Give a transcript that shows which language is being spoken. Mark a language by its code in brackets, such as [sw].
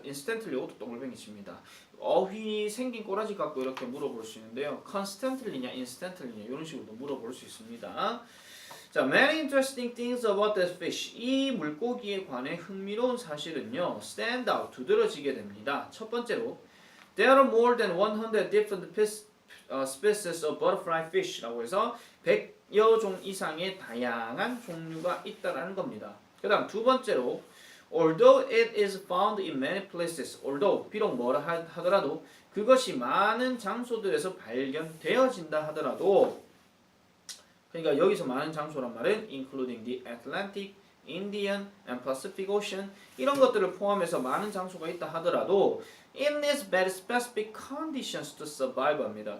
[ko] instantly 이것도 동글뱅이 칩니다. 어휘 생긴 꼬라지 갖고 이렇게 물어볼 수 있는데요. constantly냐 instantly냐 이런 식으로도 물어볼 수 있습니다. [en] 자, many interesting things about this fish. [ko] 이 물고기에 관해 흥미로운 사실은요. [en] stand out, [ko] 두드러지게 됩니다. [en] 첫 번째로 there are more than 100 different species of butterfly fish라고 해서 [ko] 여종 이상의 다양한 종류가 있다라는 겁니다. 그 다음 두 번째로 [en] although it is found in many places, [ko] although 비록 뭐라 하더라도 그것이 많은 장소들에서 발견되어진다 하더라도 그러니까 여기서 많은 장소란 말은 [en] including the Atlantic, Indian and Pacific Ocean [ko] 이런 것들을 포함해서 많은 장소가 있다 하더라도 [en] it needs very specific conditions to survive [ko] 합니다.